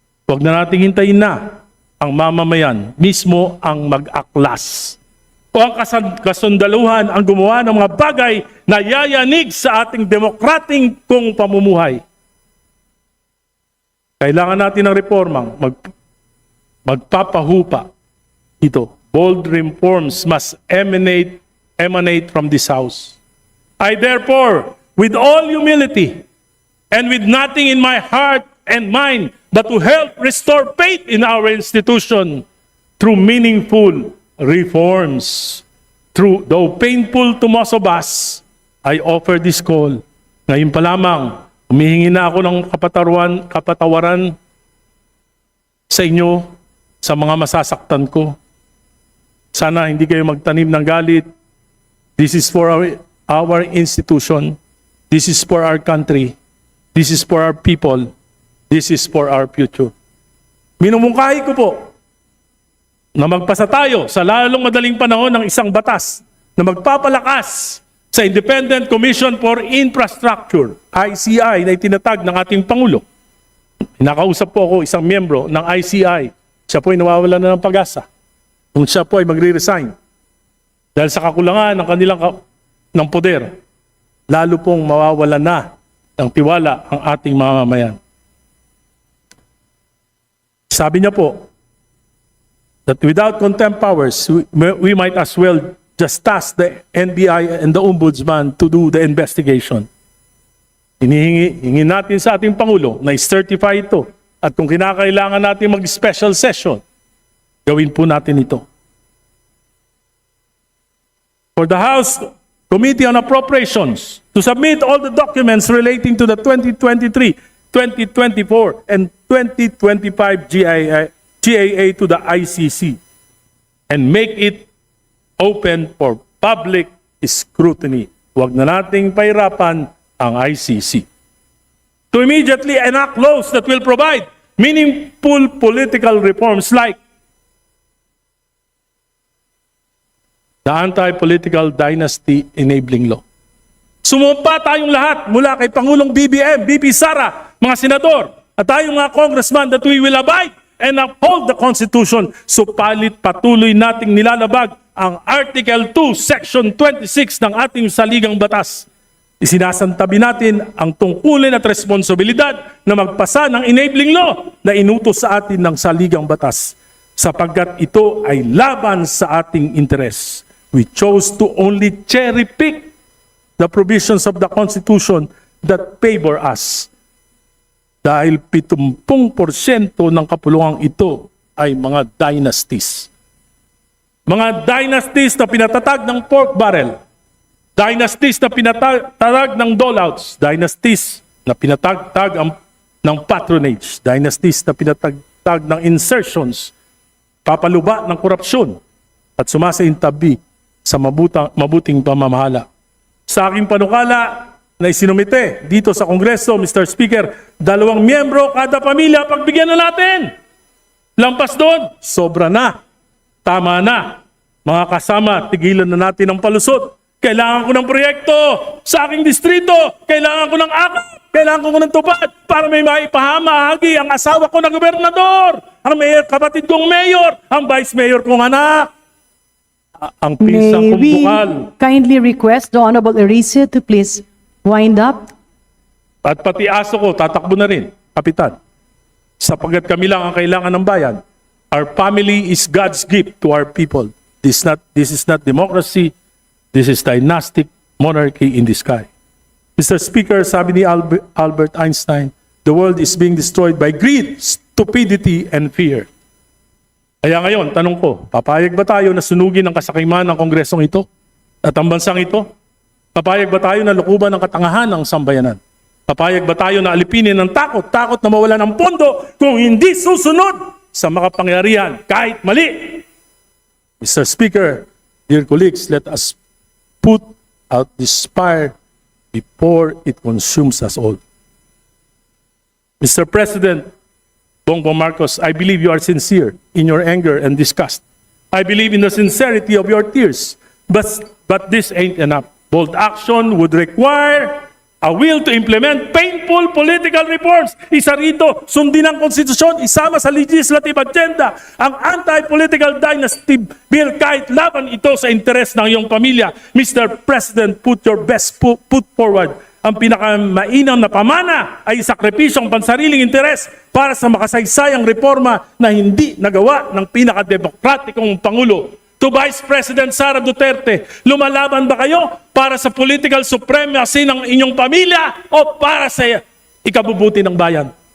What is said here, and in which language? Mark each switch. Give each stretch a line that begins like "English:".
Filipino: Huwag na nating hintayin na ang mamamayan mismo ang mag-aklas o ang kasundaluhan ang gumawa ng mga bagay na yayanig sa ating demokrating kong pamumuhay. Kailangan natin ng reformang magpapahupa ito.
English: Bold reforms must emanate from this house. I therefore, with all humility and with nothing in my heart and mind but to help restore faith in our institution through meaningful reforms. Though painful to most of us, I offer this call.
Filipino: Ngayon pa lamang, humihingi na ako ng kapatawaran sa inyo sa mga masasaktan ko. Sana hindi kayo magtanim ng galit.
English: This is for our institution. This is for our country. This is for our people. This is for our future.
Filipino: Minumungkahi ko po na magpasa tayo sa lalong madaling panahon ng isang batas na magpapalakas sa Independent Commission for Infrastructure, ICI, na itinatag ng ating Pangulo. Nakausap po ako isang miyembro ng ICI. Siya po ay nawawala na ng pag-asa. Kung siya po ay magre-resign dahil sa kakulangan ng kanilang ng poder, lalo pong mawawala na ng tiwala ang ating mamamayan. Sabi niya po
English: that without contempt powers, we might as well just task the NBI and the Ombudsman to do the investigation.
Filipino: Hinihingi natin sa ating Pangulo na i-certify ito at kung kinakailangan natin mag-special session, gawin po natin ito.
English: For the House Committee on Appropriations to submit all the documents relating to the 2023, 2024, and 2025 GAA to the ICC and make it open for public scrutiny.
Filipino: Huwag na nating pahirapan ang ICC.
English: To immediately enact laws that will provide meaningful political reforms like the Anti-Political Dynasty Enabling Law.
Filipino: Sumumpa tayong lahat mula kay Pangulong BBM, BP Sara, mga senador, at tayong mga congressman
English: that we will abide and uphold the Constitution.
Filipino: Supalit patuloy nating nilalabag ang Article 2, Section 26 ng ating saligang batas. Isinasantabi natin ang tungkulin at responsibilidad na magpasa ng enabling law na inutos sa atin ng saligang batas sapagkat ito ay laban sa ating interes.
English: We chose to only cherry-pick the provisions of the Constitution that favor us.
Filipino: Dahil 70% ng kapulungang ito ay mga dynasties. Mga dynasties na pinatatag ng pork barrel. Dynasties na pinatatag ng dolouts. Dynasties na pinatagtag ng patronage. Dynasties na pinatagtag ng insertions. Papaluba ng korupsyon. At sumasaintabi sa mabuting pamamahala. Sa aking panukala na isinumite dito sa Kongreso, Mr. Speaker, 2 miyembro kada pamilya, pagbigyan na natin. Lampas doon, sobra na. Tama na. Mga kasama, tigilan na natin ang palusot. Kailangan ko ng proyekto sa aking distrito. Kailangan ko ng akap. Kailangan ko ng tupad para may maipahamahagi ang asawa ko na gobernador, ang kapatid kong mayor, ang vice mayor kong anak. Ang pinsang
English: May we
Filipino: kumbukal.
English: kindly request the Honorable Erice to please wind up?
Filipino: At pati aso ko, tatakbo na rin, Kapitan. Sapagkat kami lang ang kailangan ng bayan.
English: Our family is God's gift to our people. This is not democracy. This is dynastic monarchy in the sky. Mr. Speaker,
Filipino: sabi ni
English: Albert Einstein, the world is being destroyed by greed, stupidity, and fear.
Filipino: Kaya ngayon, tanong ko, papayag ba tayo na sunugin ang kasakiman ng kongresong ito at ang bansang ito? Papayag ba tayo na lukuban ng katangahan ng sambayanan? Papayag ba tayo na alipinin ng takot na mawala ng pondo kung hindi susunod sa makapangyarihan kahit mali?
English: Mr. Speaker, dear colleagues, let us put out this fire before it consumes us all. Mr. President Bongbong Marcos, I believe you are sincere in your anger and disgust. I believe in the sincerity of your tears, but this ain't enough. Bold action would require a will to implement painful political reforms.
Filipino: Isa rito, sundin ang konstitusyon, isama sa legislative agenda ang anti-political dynasty bill kahit laban ito sa interes ng iyong pamilya.
English: Mr. President, put your best foot forward.
Filipino: Ang pinakamainam na pamana ay sakripisyong pansariling interes para sa makasaysayang reforma na hindi nagawa ng pinakademokratikong Pangulo. To Vice President Sara Duterte, lumalaban ba kayo para sa
English: political supremacy
Filipino: ng inyong pamilya o para sa ikabubuti ng bayan?